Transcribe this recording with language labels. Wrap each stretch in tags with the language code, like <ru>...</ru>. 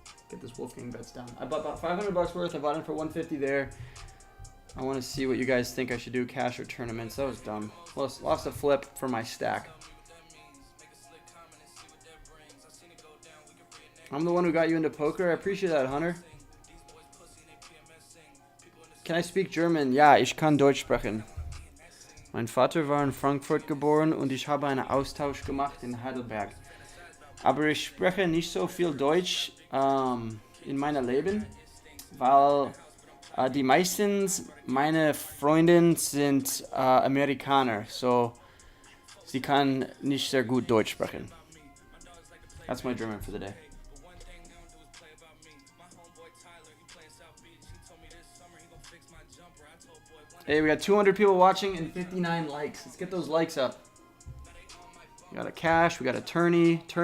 <en>Get this Wolfgang Bets down. I bought about $500 worth. I bought it for $150 there. I want to see what you guys think I should do, cash or tournaments. That was dumb. Lost a flip for my stack. I'm the one who got you into poker. I appreciate that, Hunter. Can I speak German?</en> <de>Ja, ich kann Deutsch sprechen. Mein Vater war in Frankfurt geboren und ich habe einen Austausch gemacht in Heidelberg. Aber ich spreche nicht so viel Deutsch in meinem Leben, weil Die meistens meine Freundinnen sind Amerikaner, so sie kann nicht sehr gut Deutsch sprechen.</de> <en>That's my German for the day. Hey, we got 200 people watching and 59 likes. Let's get those likes up. We got a cash, we got a tourney.</en>